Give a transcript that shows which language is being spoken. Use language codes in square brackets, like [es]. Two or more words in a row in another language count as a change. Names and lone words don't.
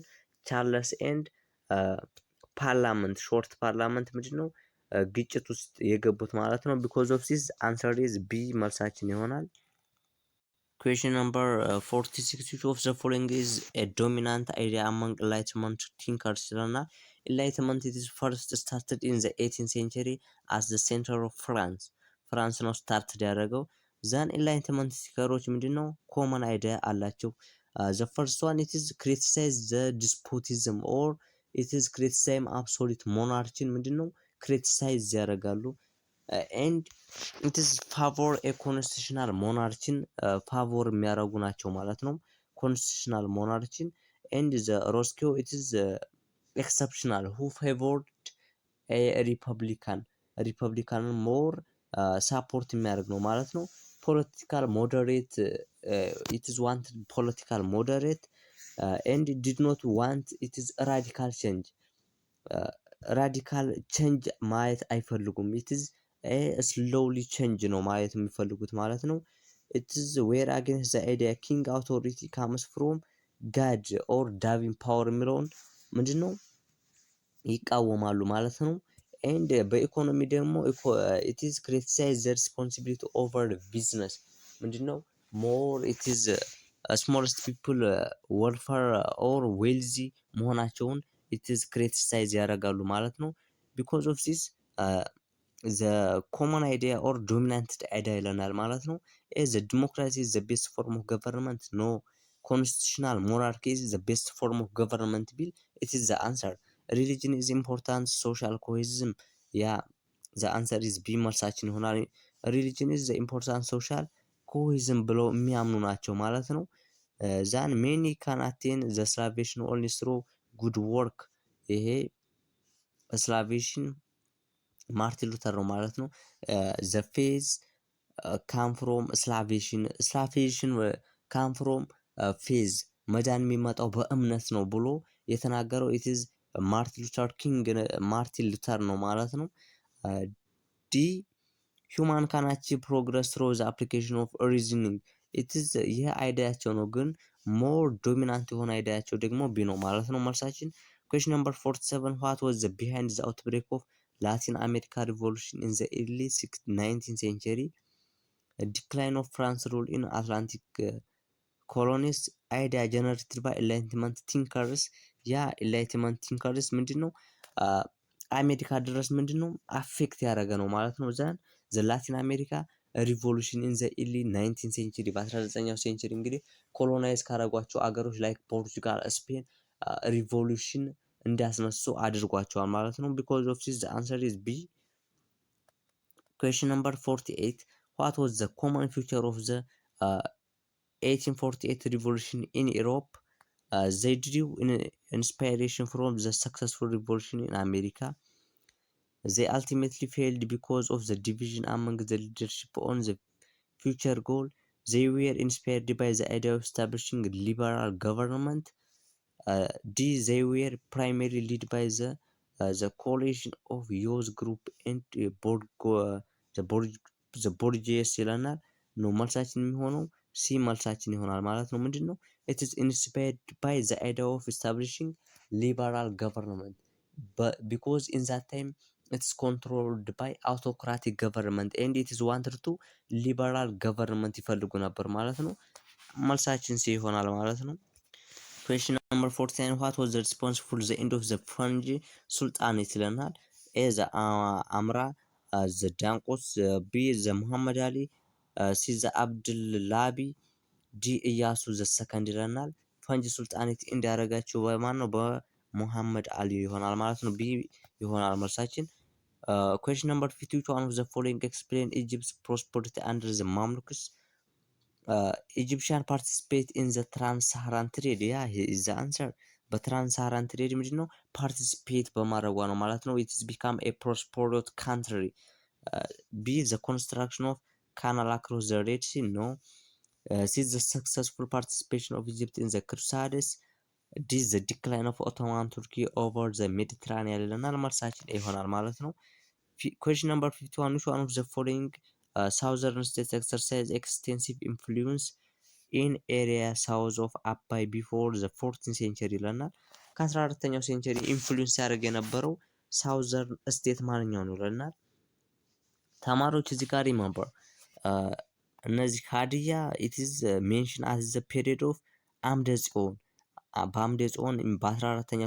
[en] Charles and parliament short parliament [am] ምንድነው ግጭት ውስጥ የገቡት ማለት ነው። [en] because of this answer is B [am] መልሳችን ይሆናል። [en] question number 46 which of the following is a dominant idea among enlightenment thinkers ይለናል። enlightenment it is first started in the 18th century as the center of France. [am] ፍራንስ ነው ስታርት ያደረገው። [en] then enlightenment thinkers [am] ምንድነው ኮመን አይዲያ አላቸው። [en] the first one it is criticize the despotism or it is criticize absolute monarchy [am] ምንድነው ክሪቲሳይዝ ያደርጋሉ። [en] and it is favor a constitutional monarchy favor [am] የሚያደርጉ ናቸው ማለት ነው [en] constitutional monarchy. and the Roscoe it is exceptional who favored a republican more [am] ሳፖርት የሚያደርግ ነው ማለት [en] ነው። political moderate it is wanted political moderate and did not want it is radical change radical change [am] ማየት አይፈልጉም። [en] it is a slowly change [am] ነው ማየት የሚፈልጉት ማለት ነው። [en] it is where against the idea king authority comes from God or divine power የሚለውን [am] ምንድነው ይቃወማሉ ማለት ነው። ኤንድ በኢኮኖሚ ደግሞ [en] it is criticize the responsibility over the business ምንድነው more it is smallest people welfare or wealthy መሆናቸውን it is criticize [am] ያደርጋሉ ማለት [en] ነው። because of this the common idea or dominant idea [am] ይለናል ማለት ነው። [en] is the democracy is the best form of government no constitutional monarchy is the best form of government bill it is the answer religion is important social cohesion yeah the answer is b [am] መልሳችን ይሆናል [en] religion is the important social cohesion [am] ብለው የሚያምኑ ናቸው ማለት ነው። [en] ዛን many can attain the salvation only through good work ይሄ salvation [am] ማርቲን ሉተር ነው ማለት ነው። [en] the faith come from salvation come from faith [am] መዳን የሚመጣው በእምነት ነው ብሎ የተናገረው [en] it is [am] ማርቲን ሉተር ነው ማለት ነው። ዲ [en] human can achieve progress through the application of reasoning it is [am] ይሄ አይዲያቸው ነው ግን [en] more dominant [am] የሆነ አይዲያቸው ደግሞ ቢ ነው ማለት ነው መልሳችን። [en] question number 47 what was the behind the outbreak of Latin America revolution in the early 19th century a decline of France rule in Atlantic colonies idea generated by enlightenment thinkers ያ enlightenment thinkers [am] ምንድነው አሜሪካ ድረስ ምንድነው አፌክት ያደረገ ነው ማለት ነው። [en] then the Latin America revolution in the early 19 century [am] በ19ኛው ሴንቸሪ እንግዲህ ኮሎናይዝ ካረጓቸው አገሮች ላይክ ፖርቹጋል ስፔን ሪቮሉሽን እንዲያስነሱ አድርጓቸዋል ማለት ነው። [en] because of this the answer is B question number 48 what was the common feature of the 1848 revolution in Europe they drew inspiration from the successful revolution in America they ultimately failed because of the division among the leadership on the future goal they were inspired by the idea of establishing liberal government they were primarily led by the coalition of youth group and the bourgeois [am] ይለናል ነው መልሳችን የሚሆነው ሲ መልሳችን ይሆናል ማለት ነው። [en] ምንድነው it is inspired by the idea of establishing liberal government but because in that time it's controlled by autocratic government and it is wanted to liberal government [am] ይፈልጉ ነበር ማለት ነው። መልሳችን ሲ ይሆናል ማለት ነው። [en] question number 49 what was the response for the end of the French sultanate ይለናል a the አምራ the ዳንቆስ b the ሙሐመድ አሊ c the አብድላቢ ዲ ኢያሱ the second [am] ይለናል ፈንጅ ሱልጣኔት እንዲያረጋቸው በማን ነው በሙሐመድ አሊ ይሆናል ማለት ነው። ቢ ይሆናል መልሳችን። [en] question number 50 which one of the following explain Egypt's prosperity under the Mamluks Egyptian participate in the trans-Saharan trade yeah is the answer [am] በትራንስ-ሳሃራን ትሬድ ምንድነው ፓርቲሲፔት በማድረጓ ነው ማለት ነው። [en] it has become a prosperous country b the construction of canal across the Red Sea no see the successful participation of Egypt in the Crusades d the decline of Ottoman Turkey over the Mediterranean [am] ይለናል መልሳችን ይሆናል ማለት ነው። [en] question number 51 which one of the following southern states exercise extensive influence in area south of Abai before the 14th century [am] ይለናል ከ14ኛው ሴንቸሪ ኢንፍሉዌንስ ያደርግ የነበረው ሳውዘርን ስቴት ማንኛው ነው ይለናል። ተማሪዎች እዚህ ጋር remember እነዚህ ሀዲያ [en] it is mentioned as the period of [am] አምደ ጽዮን በአምደ ጽዮን በ14ኛው